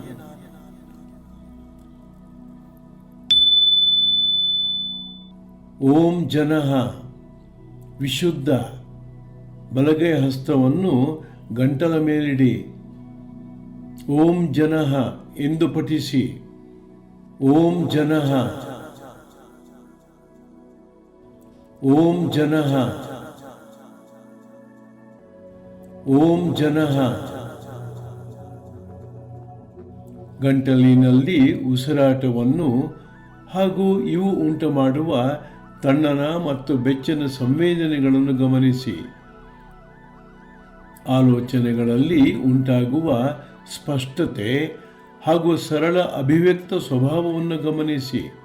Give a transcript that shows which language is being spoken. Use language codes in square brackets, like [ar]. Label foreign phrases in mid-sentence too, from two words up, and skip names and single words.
[sa] ಓಂ ಜನಃ. [kn] ವಿಶುದ್ಧ. ಬಲಗೈ ಹಸ್ತವನ್ನು ಗಂಟಲ ಮೇಲಿಡಿ. [sa] ಓಂ ಜನಃ [kn] ಎಂದು ಪಠಿಸಿ. [sa] ಓಂ ಜನಃ ಓಂ ಜನಃ ಓಂ ಜನಃ. [kn] ಗಂಟಲಿನಲ್ಲಿ ಉಸಿರಾಟವನ್ನು ಹಾಗೂ ಇವು ಉಂಟು ಮಾಡುವ ತಣ್ಣನ ಮತ್ತು ಬೆಚ್ಚನ ಸಂವೇದನೆಗಳನ್ನು ಗಮನಿಸಿ. ಆಲೋಚನೆಗಳಲ್ಲಿ ಉಂಟಾಗುವ ಸ್ಪಷ್ಟತೆ ಹಾಗೂ ಸರಳ ಅಭಿವ್ಯಕ್ತ ಸ್ವಭಾವವನ್ನು ಗಮನಿಸಿ.